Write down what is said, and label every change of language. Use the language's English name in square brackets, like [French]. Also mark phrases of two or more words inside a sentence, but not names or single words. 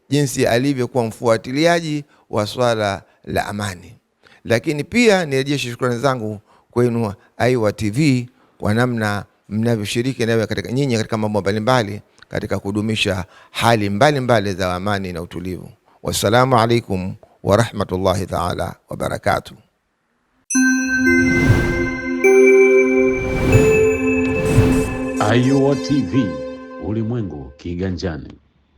[Swahili] jinsi alivyokuwa mfuatiliaji wa swala la amani. Lakini pia nirejeshe shukrani zangu kwenu Aiwa TV kwa namna mnavyoshiriki nawe katika nyinyi katika mambo mbalimbali katika kudumisha hali mbalimbali za amani na utulivu. [Arabic] والسلام عليكم ورحمة الله تعالى وبركاته. [Swahili] Aiwa TV, ulimwengu kiganjani.